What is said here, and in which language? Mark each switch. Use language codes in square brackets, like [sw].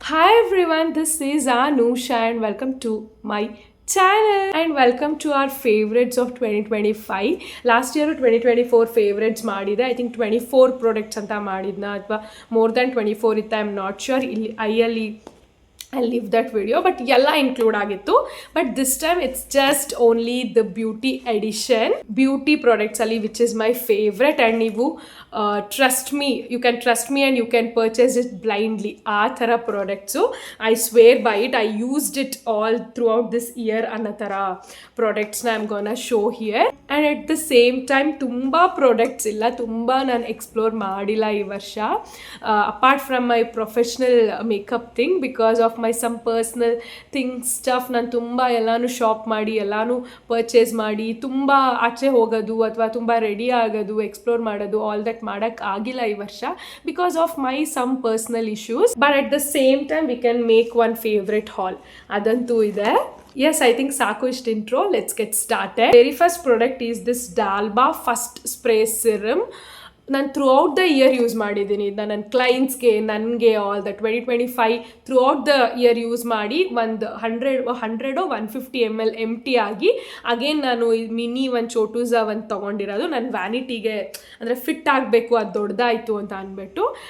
[en] Hi everyone, this is Anusha and welcome to my channel and welcome to our favorites of 2025. Last year 2024 favorites ಮಾಡಿದೆ. I think 24 products [kn] ಅಂತ ಮಾಡಿದ್ನ ಅಥವಾ [en] more than 24 ಇತ್ತ, I am not sure. [kn] ಇಲ್ಲಿ ಐಯಲ್ಲಿ [en] I'll leave that video, but yella include ಆಗಿತ್ತು. But this time it's just only the beauty edition, beauty products ali, which is my favorite. And ನೀವು trust me, you can trust me and you can purchase it blindly. [kn] ಆ ಥರ products, [en] I swear by it. I used it all throughout this year [kn] ಅನ್ನೋ ಥರ ಪ್ರಾಡಕ್ಟ್ಸ್ನ [en] I'm gonna show here. And at the same time [kn] ತುಂಬ products ಇಲ್ಲ, ತುಂಬ ನಾನು explore ಮಾಡಿಲ್ಲ ಈ ವರ್ಷ, [en] Apart from my professional makeup thing. Because of my some personal thing stuff [kn] ನಾನು ತುಂಬ ಎಲ್ಲನೂ ಶಾಪ್ ಮಾಡಿ ಎಲ್ಲನೂ ಪರ್ಚೇಸ್ ಮಾಡಿ ತುಂಬ ಆಚೆ ಹೋಗೋದು ಅಥವಾ ತುಂಬ ರೆಡಿ ಆಗೋದು ಎಕ್ಸ್ಪ್ಲೋರ್ ಮಾಡೋದು ಆಲ್ ದಟ್ ಮಾಡೋಕ್ಕೆ ಆಗಿಲ್ಲ ಈ ವರ್ಷ [en] Because of my some personal issues. But at the same time we can make one favourite haul, [kn] ಅದಂತೂ ಇದೆ. [en] Yes, I think [kn] ಸಾಕು ಇಷ್ಟು [en] Intro. Let's get started. Very first product is this Dalba First Spray Serum. [kn] ನಾನು through out the year use ಮಾಡಿದ್ದೀನಿ ಇದನ್ನ, ನನ್ನ ಕ್ಲೈಂಟ್ಸ್ಗೆ, ನನಗೆ, [en] all the 2025 throughout the year [kn] use ಮಾಡಿ ಒಂದು 150 ml ಎಮ್ ಟಿ ಆಗಿ ಅಗೇನ್ ನಾನು ಮಿನಿ ಒಂದು ಚೋಟೂಸ ಒಂದು ತೊಗೊಂಡಿರೋದು ನನ್ನ ವ್ಯಾನಿಟಿಗೆ, ಅಂದರೆ ಫಿಟ್ ಆಗಬೇಕು, ಅದು ದೊಡ್ಡದಾಯಿತು ಅಂತ ಅಂದ್ಬಿಟ್ಟು.